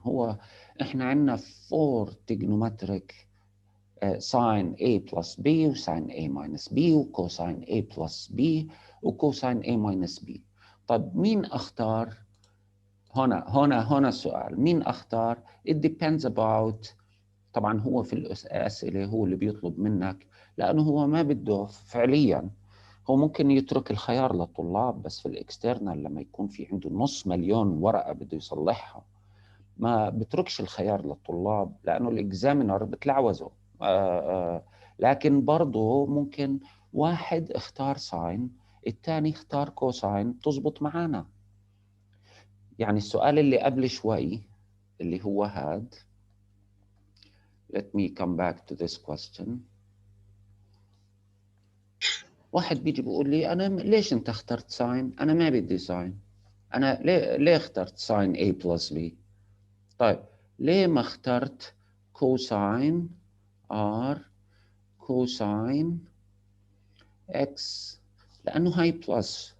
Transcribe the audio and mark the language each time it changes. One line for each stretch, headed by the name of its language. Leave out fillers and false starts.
Arabic: هو احنا عندنا 4 trigonometric ساين A plus B وساين A minus B وكوساين A plus B وكوساين A minus B. طب مين اختار؟ هنا السؤال، مين اختار؟
English: It depends about.
Arabic: طبعا هو في الأسئلة هو اللي بيطلب منك، لأنه هو ما بده فعليا. هو ممكن يترك الخيار للطلاب، بس في الاكسترنال لما يكون في عنده 500,000 ورقة بده يصلحها ما بتركش الخيار للطلاب، لأنه الإكزامينر بتلعوزه. لكن برضه ممكن واحد اختار ساين الثاني اختار كوساين تزبط معانا. يعني السؤال اللي قبل شوي اللي هو هاد.
English: Let me come back to this question.
Arabic: واحد بيجي بيقول لي أنا ليش أنت اخترت ساين؟ أنا ما بدي ساين. أنا ليه اخترت ساين A plus B؟ طيب ليه ما اخترت كوساين R كوساين X؟ لأنه هاي بلس.